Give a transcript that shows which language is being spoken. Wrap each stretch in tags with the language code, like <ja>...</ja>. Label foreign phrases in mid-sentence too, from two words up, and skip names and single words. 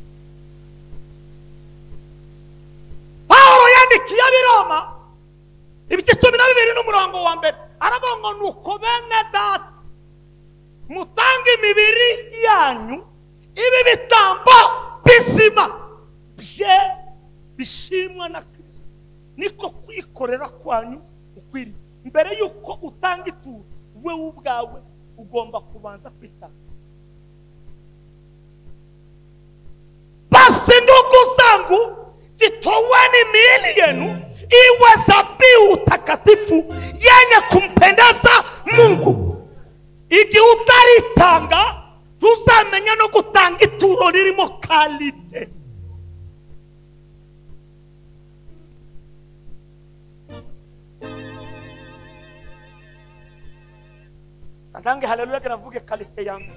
<rw>Paulo yandikiye ab'Iroma ibice 12 n'umurongo wa mbere, aravuga ngo nuko bene data mutange imibiri yanyu ibi bitambo bizima bye bishimwa na Kristo. Niko kwikorera kwanyu ukwiriye. Mbere yuko utanga ituro, we ubwawe ugomba kubanza kwitanga.</rw> <sw>Basi ndugu zangu, jitoweni miili yenu iwe zabihu takatifu yenye kumpendeza Mungu.</sw> <rw>Igihe utaritanga, tuzamenya no gutanga ituro ririmo kalite. Atange haleluya kanavuge kalite yangu.</rw>